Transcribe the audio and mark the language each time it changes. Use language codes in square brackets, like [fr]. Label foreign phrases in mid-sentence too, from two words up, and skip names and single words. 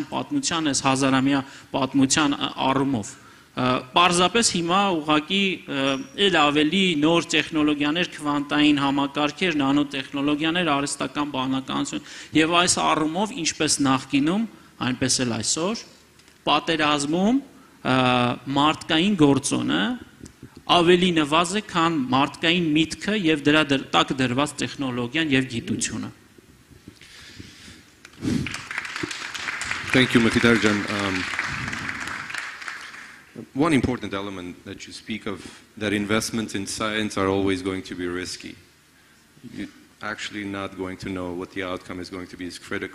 [hy] պատմության, այս հազարամյա պատմության առումով։ Պարզապես հիմա ուղղակի էլ ավելի նոր տեխնոլոգիաներ, քվանտային համակարգեր, նանոտեխնոլոգիաներ, արհեստական բանականություն եւ այս առումով ինչպես նախկինում, այնպես էլ այսօր պատերազմում մարդկային գործոնը ավելի նվազ է, քան մարդկային միտքը եւ դրա տակ դրված տեխնոլոգիան եւ գիտությունը։ [en] Thank you, Mkhitarjan. One important element that you speak of, that investments in science are always going to be risky. You're actually not going to know what the outcome is going to be is critical.